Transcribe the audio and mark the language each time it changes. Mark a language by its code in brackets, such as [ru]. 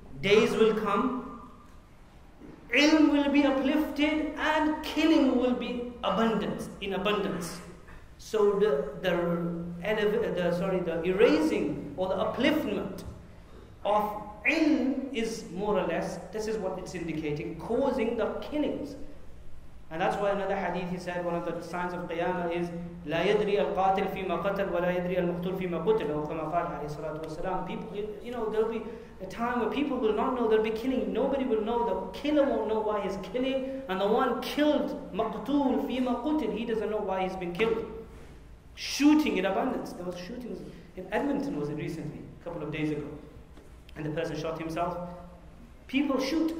[en] Days will come, ilm will be uplifted, and killing will be in abundance. So the erasing or the upliftment of ilm is more or less, this is what it's indicating, causing the killings. And that's why another hadith, he said, one of the signs of Qiyamah is [ar] لا يدري القاتل فيما قتل ولا يدري المقتول فيما قتل, أو كما قال عليه الصلاة والسلام. [en] People, you know, there'll be a time where people will not know, they'll be killing, nobody will know, the killer won't know why he's killing, and the one killed, [ar] مقتول فيما قتل, [en] he doesn't know why he's been killed. Shooting in abundance. There was shootings in Edmonton, was it recently, a couple of days ago, and the person shot himself. People shoot.